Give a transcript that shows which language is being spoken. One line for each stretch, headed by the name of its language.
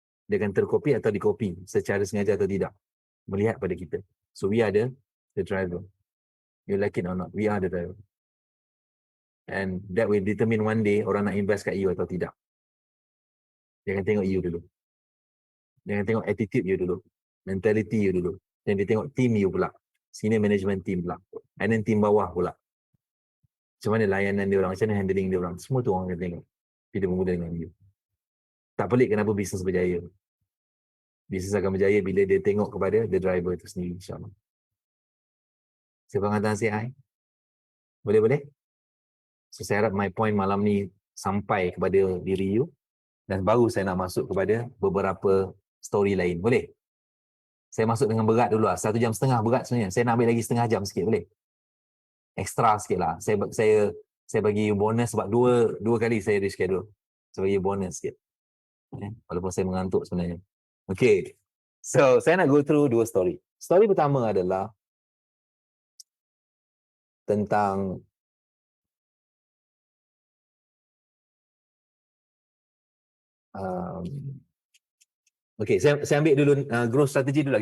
Malay: Dia akan tercopy atau dicopy secara sengaja atau tidak. Melihat pada kita.
English: So we are the driver. You like it or not, we are the driver. And that will determine one day
Malay: orang nak invest kat you atau tidak. Dia akan tengok you dulu. Dia akan tengok attitude you dulu. Mentality you dulu. Dan dia tengok team you pula. Senior management team pula. And then team bawah pula. Macam mana layanan dia orang, macam mana handling dia orang. Semua tu orang akan tengok. Bila bermula dengan you. Tak pelik kenapa bisnes berjaya. Bisnes akan berjaya bila dia tengok kepada the driver itu sendiri, insyaAllah. Siapa yang hantar say hi? Boleh-boleh? So, saya harap my point malam ni sampai kepada diri you. Dan baru saya nak masuk kepada beberapa story lain. Boleh? Saya masuk dengan berat dulu lah. 1.5 jam berat sebenarnya. Saya nak ambil lagi setengah jam sikit, boleh? Extra sikit lah. Saya bagi bonus sebab dua kali saya reschedule. Saya bagi bonus sikit. Walaupun saya mengantuk sebenarnya. Okay. So, saya nak go through 2 story. Story pertama adalah tentang okay, saya ambil dulu growth strategy dulu lah.